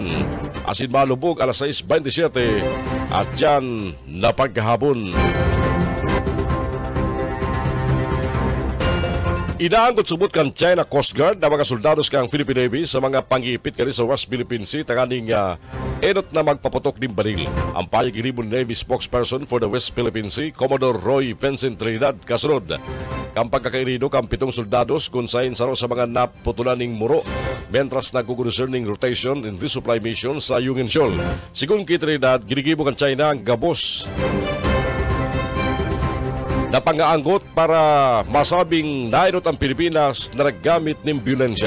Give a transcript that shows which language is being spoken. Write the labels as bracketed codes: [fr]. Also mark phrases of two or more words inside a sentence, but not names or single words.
[bik] Asin malubog alas 6:27 at dyan na pagkahapon. Inaanggot subot kan China Coast Guard na mga soldados kang Philippine Navy sa mga pang-iipit kani sa West Philippine Sea tanganing enot na magpaputok ng baril. Ang payag-iribon [en] Navy spokesperson for the [bik] West Philippine Sea, Commodore Roy Vincent Trinidad, kasunod. Kang pagkakairido kang 7 soldados kung sain saro sa mga naputulan ng muro mentras nagkukunuser ng [en] rotation and resupply mission [bik] sa Yungin Shoal. Sigun kay Trinidad, ginigibo kan China ang gabos na pangaanggot para masabing nairot ang Pilipinas na naggamit ng biolensya.